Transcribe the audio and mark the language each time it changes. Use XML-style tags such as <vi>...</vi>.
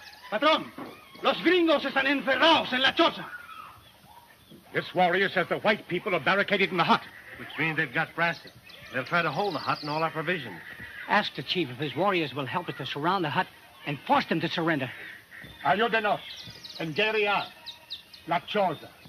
<es>Patrón, los gringos están encerrados en la choza.</es> <en>This warrior says the white people are barricaded in the hut. Which means they've got Brasset. They'll try to hold the hut and all our provisions. Ask the chief if his warriors will help us to surround the hut and force them to surrender.</en> <es>Ayúdenos en guerrear la choza.</es>